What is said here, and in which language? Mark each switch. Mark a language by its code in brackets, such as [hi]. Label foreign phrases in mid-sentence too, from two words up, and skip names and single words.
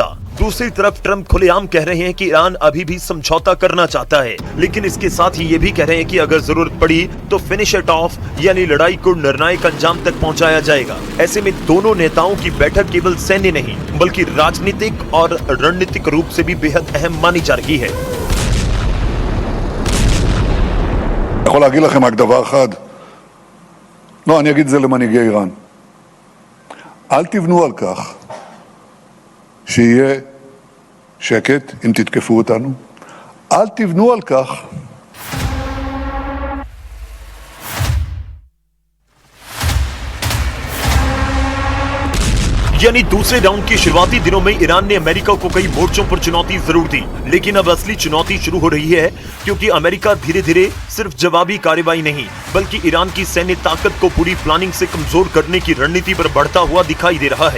[hi] दूसरी तरफ ट्रंप खुलेआम कह रहे हैं कि ईरान अभी भी समझौता करना चाहता है, लेकिन इसके साथ ही ये भी कह रहे हैं कि अगर जरूरत पड़ी तो [en] finish it off, [hi] यानी लड़ाई को निर्णायक अंजाम तक पहुंचाया जाएगा। ऐसे में दोनों नेताओं की बैठक केवल सैन्य नहीं बल्कि राजनीतिक और रणनीतिक रूप से भी बेहद अहम मानी जा रही है। [he] אני יכול להגיד לכם רק דבר אחד, לא, אני אגיד את זה למנהיגי איראן. אל תבנו על כך שיהיה שקט אם תתקפו אותנו. אל תבנו על כך [hi] यानी दूसरे राउंड के शुरुआती दिनों में ईरान ने अमेरिका को कई मोर्चों पर चुनौती जरूर दी, लेकिन अब असली चुनौती शुरू हो रही है, क्योंकि अमेरिका धीरे धीरे सिर्फ जवाबी कार्रवाई नहीं बल्कि ईरान की सैन्य ताकत को पूरी प्लानिंग से कमजोर करने की रणनीति पर बढ़ता हुआ दिखाई दे रहा है।